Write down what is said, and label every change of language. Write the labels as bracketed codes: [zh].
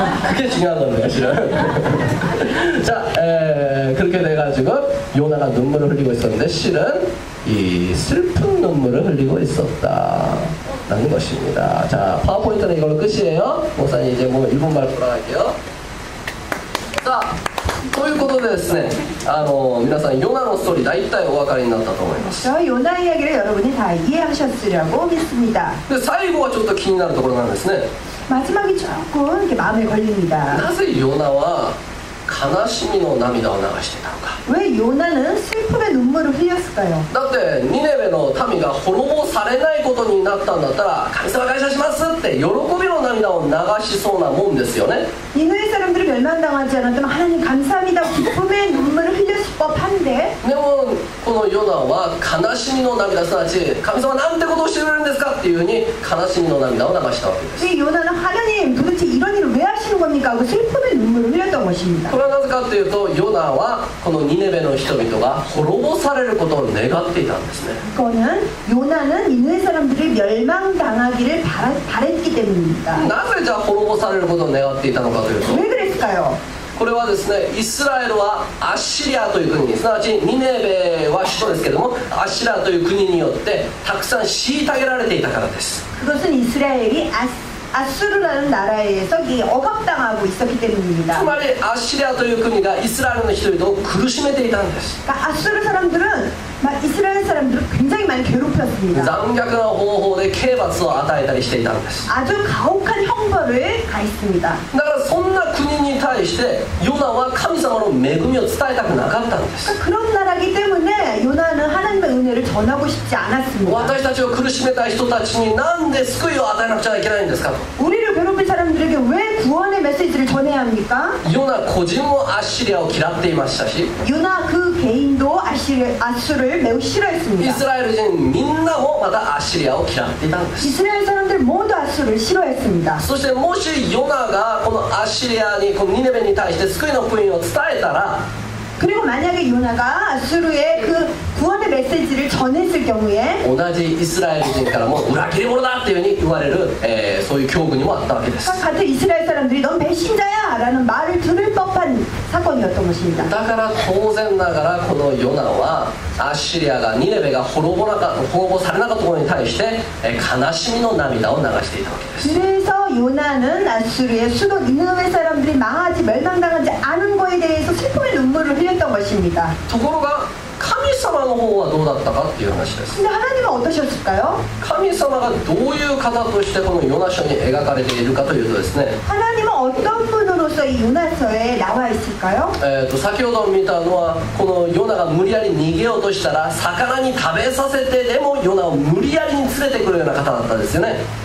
[ko] 그게 중요한 건데, 사실은. 자, 그렇게 돼가지고 요나가 눈물을 흘리고 있었는데, 실은 이 슬픈 눈물을 흘리고 있었다라는 것입니다. 자, 파워포인트는 이걸로 끝이에요. 목사님 이제 뭐 1분만 돌아갈게요. [ja] 자, ということでですね、皆さんヨナのストーリー大体お分かりになったと思います。 [ko] 저 요나 이야기를 여러분이 다 이해하셨으려고 믿습니다. [ja] で最後はちょっと気になるところなんですね。 [ko] 마지막이 조금 이렇게 마음에 걸립니다. [ja] なぜヨナは悲しみの涙を流していたのか。 [ko] 왜 요나는 슬픔의 눈물을 흘렸을까요? [ja] だってニネベの民が滅ぼされないことになったんだったら神様感謝しますって喜びの涙を流しそうなもんですよね。 [ko] 니느웨 사람들이 멸망당하지 않았다면 하나님 감사합니다 기쁨의 눈물을 흘렸을 법한데 [ja] でもこのヨナは悲しみの涙、すなわち神様なんてことをしてくれるんですかっていうふうに悲しみの涙を流したわけです。 [ko] 이 요나는 하나님 도대체 이런 일을 왜 하시는 겁니까? 하고 슬픔의 눈물을 흘렸던 것입니다. [ja] これはなぜかというとヨナはこのニネベの人々が滅ぼされることを願っていたんですね。 [ko] 그거는 요나는 니느웨 사람들이 멸망당하기를 바랬기 때문입니다. [ja] なぜじゃあ滅ぼされることを願っていたのかというと、 [ko] 왜 그랬을까요? [ja] これはですね、イスラエルはアッシリアという国に、すなわちニネベは首都ですけどもアッシリアという国によってたくさん虐げられていたからです。 [ko] 그것은 이스라엘이 아수르라는 나라에서 억압당하고 있었기 [ja] つ [ko] 때문입니다. [ja] まりアッシリアという国がイスラエルの人々を苦しめていたんです。 [ko] 그러니까 아수르 사람들은 이스라엘 사람들을 굉장히 많이 괴롭혔습니다. [ja] 残虐な方法で刑罰を与えたりしていたんです。 [ko] 아주 가혹한 형벌을 가했습니다. [ja] だからそんな国に対してヨナは神様の恵みを伝えたくなかったんです。 [ko] 그러니까 그런 나라기 때문에 요나는 하나님의 은혜를 전하고 싶지 않았습니다. [ja] 私たちを苦しめた人たちになんで救いを与えなくちゃいけないんですかと。 [ko] 우리를 괴롭힌 사람들에게 왜 구원의 메시지를 전해야 합니까? [ja] ヨナ個人もアッシリアを嫌っていましたし、 [ko] 요나 그 개인도 아수를 매우 [ja] イ [ko] 싫어했습니다. [ja] スラエル人みんなもまたアッシリアを嫌っていたんです。 [ko] 이스라엘 사람들 모두 아수를 싫어했습니다. [ja] そしてもしヨナがこのアッシリアにこのニネベに対して救いの福音を伝えたら、 [ko] 그리고 만약에 요나가 아수르의 그 구원의 메시지를 전했을 경우에 [ja] 同じイスラエル人からも裏切り者だっていうふうに言われる、そういう境遇にもあったわけです。 [ko] 같은 이스라엘 사람들이 넌 배신자야 라는 말을 들을 법한 사건이었던 것입니다. [ja] だから当然ながらこのヨナはアッシリアがニネベが滅ぼされなかったことに対して、悲しみの涙を流していたわけです。 [ko] 그래서 요나는 아수르의 수도 니느웨 사람들이 망하지 멸망당하지 않은 거에 대해서 슬픔의 눈물을 흘렸던 것입니다. [ja] ところが神様の方はどうだったかっていう話です。 [ko] 근데 하나님은 어떠셨을까요? [ja] 神様がどういう方としてこのヨナ書に描かれているかというとですね、 [ko] 하나님은 어떤 분으로서 이 요나서에 나와 있을까요? [ja] 先ほど見たのはこのヨナが無理やり逃げようとしたら魚に食べさせてでもヨナを無理やりに連れてくるような方だったんですよね。